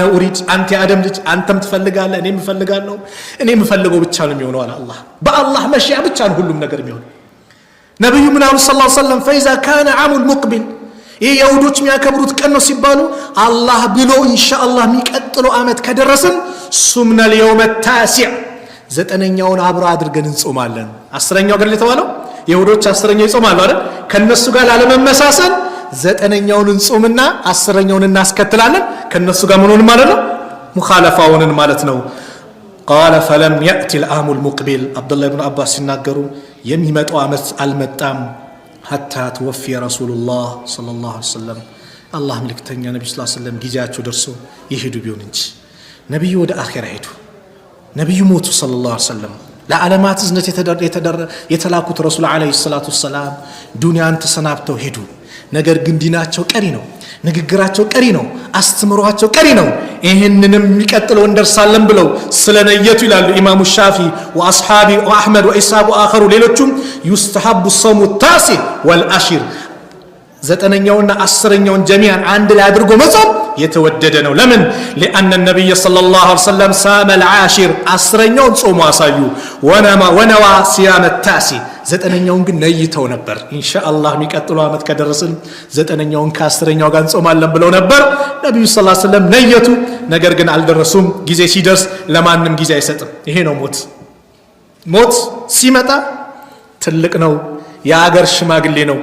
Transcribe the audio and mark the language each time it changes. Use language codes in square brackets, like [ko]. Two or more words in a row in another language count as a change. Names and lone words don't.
[am] ኡሪድ አንተ የአደም ልጅ አንተም ትፈልጋለህ እኔም እፈልጋለሁ። እኔ የምፈልገው ብቻ ነው የሚሆነው አለ አላህ። በአላህ መሽያ ብቻ ነው ሁሉም ነገር የሚሆነው። ነብዩ ምን አሉ [ar] صلى الله عليه وسلم فإذا كان العام المقبل [am] ይህ የሁዶች የሚያከብሩት ቀን ነው ሲባሉ አላህ ብሎ ኢንሻአላህ የሚቀጥለው ዓመት ከደረስን ሱምና [ar] اليوم التاسع [am] ዘጠነኛውን አብራ አድርገን እንጾማለን። አስረኛው ገል የተባለው የሁዶች አስረኛው ይጾማሉ አይደል? ከነሱ ጋር ላለመመሳሰል ዘጠነኛውን እንጾምና አስረኛውን እናስከትላለን። ከነሱ ጋር ምን ሆነ ማለት ነው? ሙኻለፋውን ማለት ነው። [ar] قال فلم يأتي العام المقبل عبد الله بن عباس [am] ሲናገሩ የሚመጣው ዓመት አልመጣም [ar] حتى توفي رسول الله صلى الله عليه وسلم الله [am] መልእክተኛ ነብዩ [ar] صلى الله عليه وسلم [am] ጊዜያቸው ደርሶ ይሄዱ ቢሆን እንጂ ነብዩ ወደ አኺራ ሄዱ። ነብዩ ሞቱ [ar] صلى الله عليه وسلم። [am] ለዓለማት እዝነት የተላኩት ረሱል [ar] عليه الصلاة والسلام [am] ዱንያን ተሰናብተው ሄዱ። ነገር ግን ዲናቸው ቀሪ ነው፣ ንግግራቸው ቀሪ ነው፣ አስተምሯቸው ቀሪ ነው። ይሄንንም የሚቀጥለው እንደርሳለን ብለው ስለነየቱ ይላሉ ኢማሙ ሻፊ ወአስሐቢ ወአህመድ ወኢስሐቅ ወአኸሩ ሌሎቹም [ar] يستحب الصوم التاسع والعشر [am] ዘጠነኛውና አስረኛውን ጀሚዓን አንድ ላይ አድርጎ መጾም የተወደደ ነው። ለምን? [ar] لأن النبي صلى الله عليه وسلم صام العاشر [am] አስረኛውን ጾሙ አሳዩ። [ar] ونوى صيام التاسع [am] ዘጠነኛውን ግን ነይተው ነበር። ኢንሻአላህ የሚቀጥለው ዓመት ከደረስን ዘጠነኛውን ከ10ኛው ጋር እንጾማለን ብለው ነበር ነብዩ [ar] صلى الله عليه وسلم [am] ነየቱ። ነገር ግን አልደረሱም። ጊዜ ሲደርስ ለማንም ጊዜ አይሰጥም። ይሄ ነው ሞት ሲመጣ ትልቅ ነው፣ የአገር ሽማግሌ ነው፣